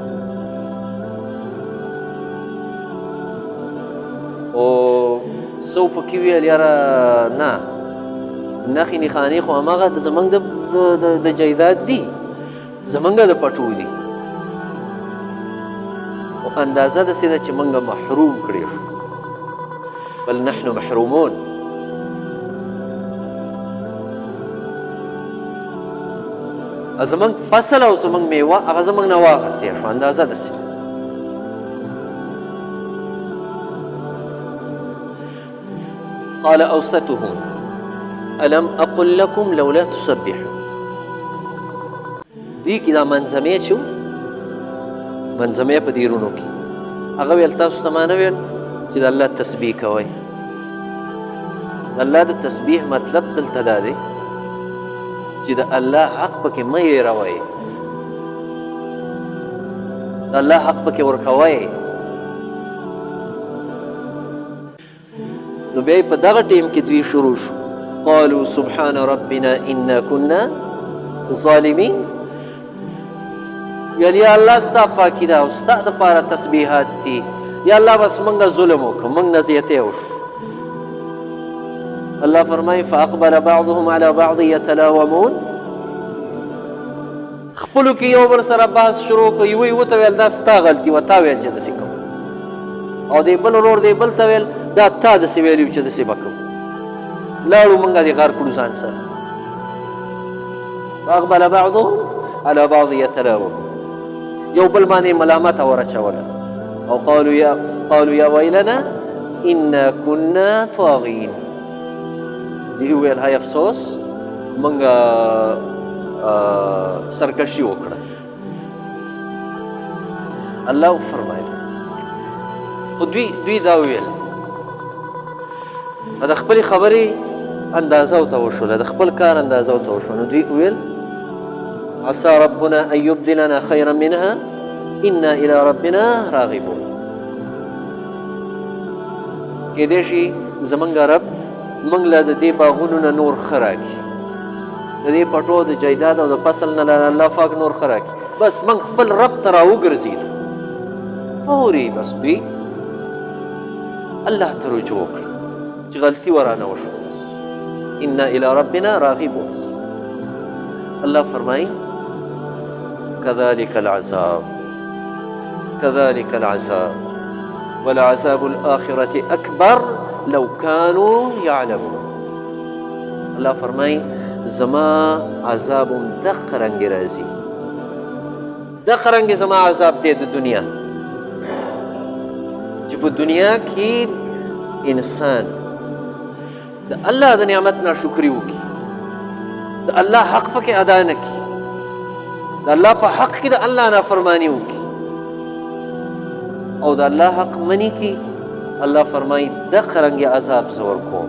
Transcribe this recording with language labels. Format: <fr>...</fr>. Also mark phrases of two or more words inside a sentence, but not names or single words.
<ps>او څو پکې ویل یاره نه، نښې نښانې خو هماغه زمونږ د جایداد دي، زمونږ د پټو دي، او اندازه داسې ده چې موږ محروم کړی شو.</ps> <ar>بل نحن محرومون.</ar> <ps>زمونږ فصل او زمونږ میوه هغه زمونږ نه واخیستې شو، اندازه داسې.</ps> <ar>قال اوسطهم الم اقل لكم لولا تسبحون.</ar> <ps>دی کې دا منظمې چې منظمې په دیرونو کې هغه ویل تاسو ته ما نه ویل چې د الله تسبیح کوئ. د الله د تسبیح مطلب دلته دا دی چې د الله حق پکې مه هېروئ، د الله حق پکې ورکوئ. نو بیا په دغه ټیم کې دوی شروع شو</ps> <ar>قالوا سبحان ربنا انا كنا ظالمین.</ar> <ps>ویل یا الله ستا پاکي ده او ستا دپاره تسبیحات دي، یا الله بس موږ ظلم وکړو، موږ نه زیاتی وشو.</ps> <ar>الله فرمایي فاقبل بعضهم على بعض يتلاومون.</ar> <ps>خپلو کې یو بل سره بحث شروع کړو، یوه یې وته ویل دا ستا غلطي وه، تا ویل چې داسې کوم، او دی بل ورور دی بل ته ویل دا تا داسې ویلي وو چې داسې به کوو. لاړو موږ دې غار کړو ځان سره.</ps> <ar>فاقبل بعضهم على بعض يتلاومون،</ar> <ps>یو بل باندې ملامته ورچوله او</ps> <ar>قالوا یا ویلنا انا كنا طاغین.</ar> <ps>دی ویل های افسوس موږ سرکشي وکړه. الله فرمایي خو دوی دا ویل د خپلې خبرې اندازه ورته وشوله، د خپل کار اندازه ورته وشوله. نو دوی ویل</ps> <ar>عسى ربنا ان يبدلنا خيرا منها انا الى ربنا راغبون.</ar> <ps>کېدای شي زمونږ رب موږ له د دې باغونو نه نور ښه راکړي، د دې پټو د جایداد او د فصل نه الله پاک نور ښه راکړي، بس موږ خپل رب ته راوګرځېدو. فوري بس دوی الله ته رجوع وکړه چې غلطي ورانه وشوه.</ps> <ar>انا الى ربنا راغبون. الله فرمایي كذلك العذاب كذلك العذاب ولعذاب الآخرة أكبر لو كانوا يعلمون.</ar> <ps>الله فرمایي زما عذاب دغه رنګ راځي، دغه رنګ زما عذاب دی د دنیا، چې په دنیا کې انسان د الله د نعمت ناشکري وکړي، د الله حق پکې ادا نه کړي، د الله په حق کې د الله نافرماني وکړي او د الله حق مني کړي، الله فرمایي دغه رنګ عذاب زه ورکوم.</ps>